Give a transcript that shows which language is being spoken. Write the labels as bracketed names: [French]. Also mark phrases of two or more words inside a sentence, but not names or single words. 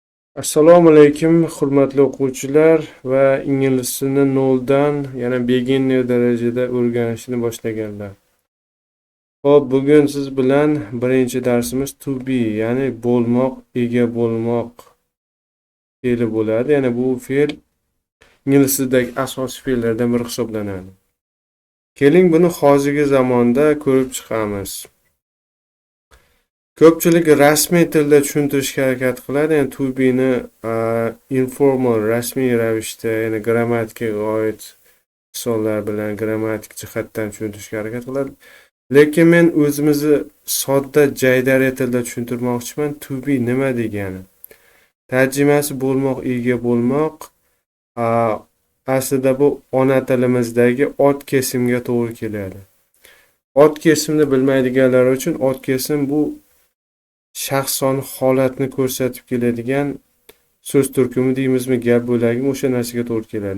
[Uzbek] Assalomu alaykum, hurmatli o'quvchilar va ingliz tilini noldan, yana beginner darajada o'rganishni boshlaganlar. Xo'p, bugun siz bilan birinchi darsimiz [English] to be, [Uzbek] ya'ni bo'lmoq, ega bo'lmoq fe'li bo'ladi. Ya'ni bu fe'l ingliz tilidagi asosiy fe'llardan biri hisoblanadi. Keling, buni hozirgi zamonda ko'rib chiqamiz. Ko'pchilik rasmiy tilda tushuntirishga harakat qiladi. Ya'ni [English] to be [Uzbek] ni informal, rasmiy ravishda, ya'ni grammatikaga oid misollar bilan grammatik jihatdan tushuntirishga harakat qiladi. Lekin men o'zimizni sodda jaydari tilda tushuntirmoqchiman. [English] To be [Uzbek] nima degani? Tarjimasi bo'lmoq, ega bo'lmoq. Aslida bu ona tilimizdagi ot kesimga to'g'ri keladi. Ot kesimni bilmaydiganlar uchun ot kesim bu shaxson holatni ko'rsatib keladigan so'z turkumi deymizmi, gap bo'lagimi, o'sha narsaga to'g'ri keladi.